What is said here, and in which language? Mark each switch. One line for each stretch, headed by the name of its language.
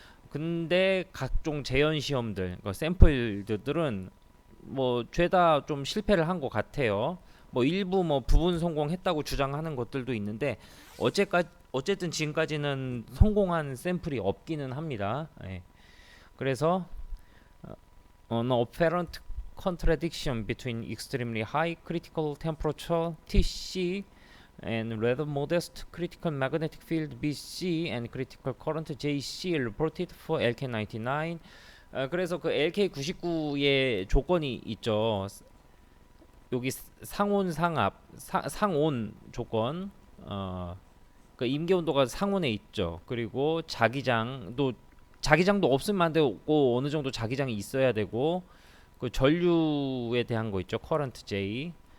Korean: 근데 각종 재현 시험들, 그러니까 샘플들은 뭐 죄다 좀 실패를 한 것 같아요. 뭐 일부 뭐 부분 성공했다고 주장하는 것들도 있는데 어쨌든 지금까지는 성공한 샘플이 없기는 합니다. 예. 그래서
English: an apparent contradiction between extremely high critical temperature TC and rather modest critical magnetic field BC and critical current JC reported for LK99.
Korean: 그래서 그 LK99의 조건이 있죠. 여기 상온 상압 상온 조건 그 임계 온도가 상온에 있죠. 그리고 자기장도 없으면 안 되고 어느 정도 자기장이 있어야 되고 그 전류에 대한 거 있죠. 커런트 J.